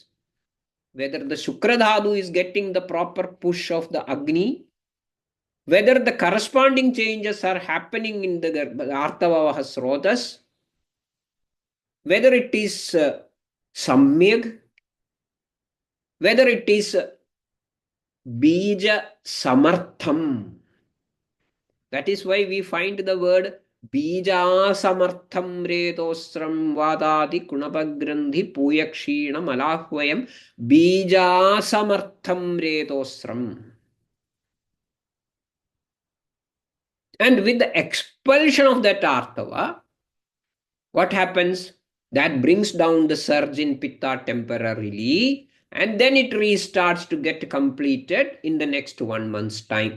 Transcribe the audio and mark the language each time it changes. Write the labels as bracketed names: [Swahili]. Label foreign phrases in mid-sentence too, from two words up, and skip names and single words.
[English] Whether the Shukradhadu is getting the proper push of the Agni, whether the corresponding changes are happening in the [Sanskrit] Artavavaha Srotas, [English] whether it is Samyag, whether it is [Sanskrit] Bija Samartham. [English] That is why we find the word [Sanskrit] Bija Samartham Retosram Vadadi Kunapagrandhi Puyakshinam Alahvayam Bija Samartham Retosram. [English] And with the expulsion of that artava, what happens? That brings down the surge in pitta temporarily, and then it restarts to get completed in the next 1 month's time.